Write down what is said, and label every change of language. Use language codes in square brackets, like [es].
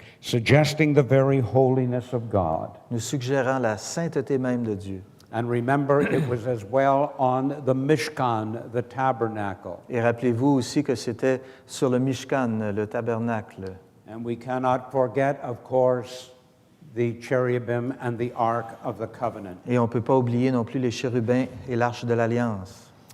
[en] Suggesting the very holiness of God. [fr] nous suggérant la sainteté même de Dieu. [en] And remember, it was as well on the Mishkan, the tabernacle. [fr] Et rappelez-vous aussi que c'était sur le Mishkan, le tabernacle. [en] And we cannot forget, of course, the cherubim and the Ark of the Covenant. [fr] Et on ne peut pas oublier non plus les chérubins et l'arche de l'Alliance.